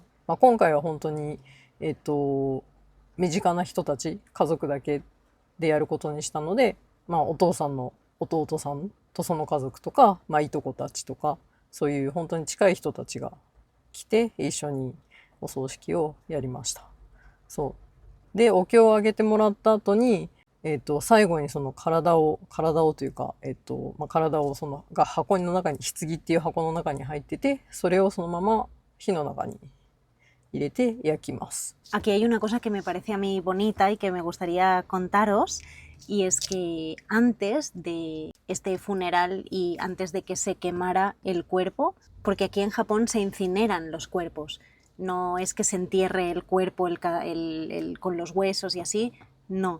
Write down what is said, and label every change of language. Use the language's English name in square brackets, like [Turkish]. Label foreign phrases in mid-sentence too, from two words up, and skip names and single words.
[Japanese] 今回は本当に、身近な人たち、家族だけでやることにしたので、お父さんの弟さんとその家族とか、いとこたちとか、そういう本当に近い人たちが来て、一緒にお葬式をやりました。そう。で、お経をあげてもらった後に、最後にその体をというか、体をが箱の中に、棺っていう箱の中に入ってて、それをそのまま火の中に入れて焼きます。 [Spanish] Aquí hay una cosa que me parece a mí bonita y que me gustaría contaros, y es que antes de este funeral y antes de que se quemara el cuerpo, porque aquí en Japón se incineran los cuerpos, no es que se entierre el cuerpo con los huesos y así, no.